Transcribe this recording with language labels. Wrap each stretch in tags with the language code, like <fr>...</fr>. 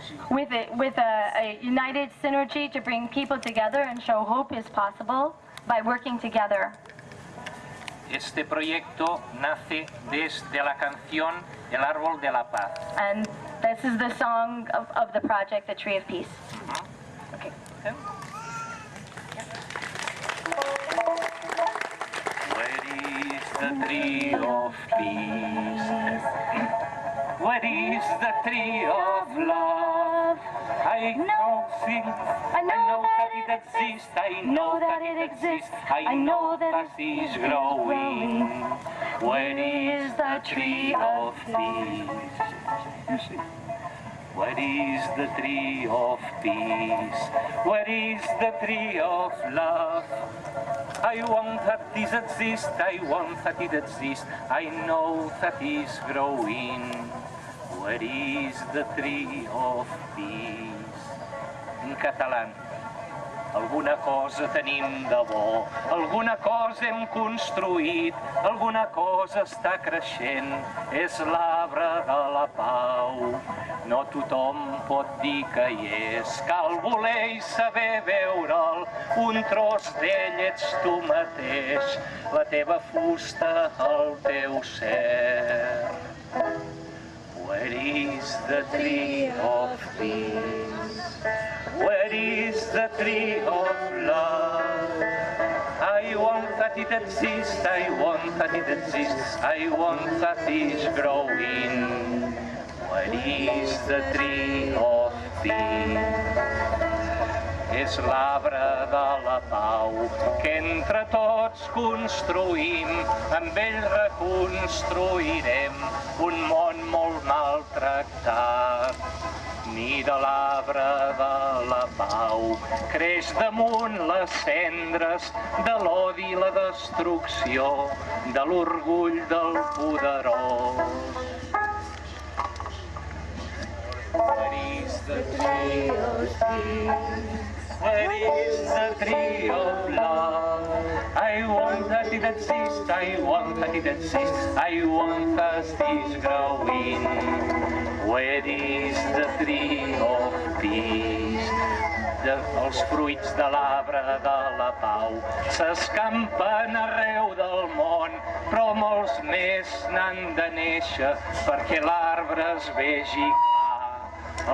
<en>with a united synergy to bring people together and show hope is possible by working together.</en> <es>Este proyecto nace desde la canción El Árbol de la Paz.</es> <en>And this is the song of the project, the Tree of Peace. Okay. Where is the tree of peace? Where is the tree of love? I know that it exists. I know that it exists. I know that it is growing. Where is the tree of peace? Where is the tree of peace? Where is the tree of love? I want that it exists. I want that it exists. I know that it is growing. Where is the tree of peace?</en> <ca>En català. Alguna cosa tenim de bo, alguna cosa hem construït, alguna cosa està creixent, és l'arbre de la pau. No tothom pot dir que hi és, cal voler i saber veure'l, un tros d'ell ets tu mateix, la teva fusta, el teu ser.</ca> <en>Where is the tree of peace? Where is the tree of love? I want that it exists, I want that it exists, I want that it is growing. Where is the tree of peace?</en> <ca>És l'arbre de la pau que entre tots construïm, amb ell reconstruirem un món molt maltractat. Mira l'arbre de la pau, creix damunt les cendres de l'odi i la destrucció, de l'orgull del poderós.</ca> <en>Where is the tree of peace? Where is the tree of love? I want that it exists, I want that it exists, I want that it is growing. Where is the tree of peace?</en> <ca>Els fruits de l'arbre de la pau s'escampen arreu del món, però molts més n'han de néixer perquè l'arbre es vegi clar.</ca>